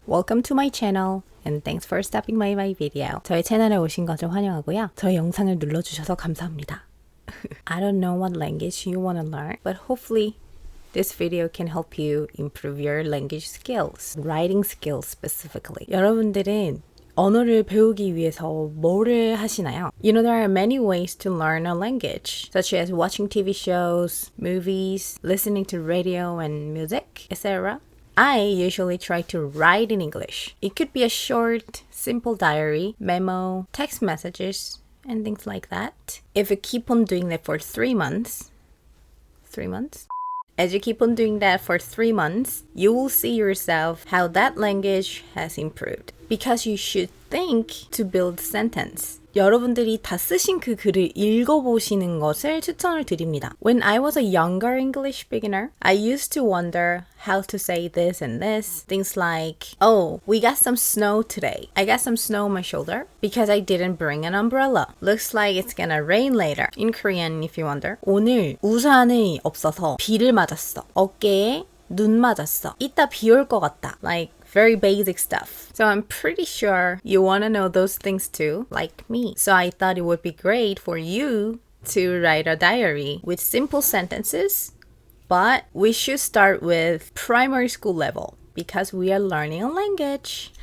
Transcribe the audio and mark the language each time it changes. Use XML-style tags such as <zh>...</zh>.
<en>Welcome to my channel and thanks for stopping by my video.</en> <ko>저희 채널에 오신 것을 환영하고요. 저희 영상을 눌러주셔서 감사합니다.</ko> <en>I don't know what language you want to learn, but hopefully this video can help you improve your language skills, writing skills specifically.</en> <ko>여러분들은 언어를 배우기 위해서 뭐를 하시나요?</ko> <en>You know, there are many ways to learn a language, such as watching TV shows, movies, listening to radio and music, etc. I usually try to write in English. It could be a short, simple diary, memo, text messages, and things like that. If you keep on doing that for 3 months, as you keep on doing that for 3 months, you will see yourself how that language has improved. Because you should think to build sentence.</en> <ko>여러분들이 다 쓰신 그 글을 읽어보시는 것을 추천을 드립니다.</ko> <en>When I was a younger English beginner, I used to wonder how to say this and this. Things like, oh, we got some snow today. I got some snow on my shoulder because I didn't bring an umbrella. Looks like it's gonna rain later. In Korean, if you wonder.</en> <ko>오늘 우산이 없어서 비를 맞았어. 어깨에 눈 맞았어. 이따 비 올 것 같다.</ko> <en>Like, very basic stuff. So I'm pretty sure you want to know those things too, like me. So I thought it would be great for you to write a diary with simple sentences, but we should start with primary school level because we are learning a language.</en>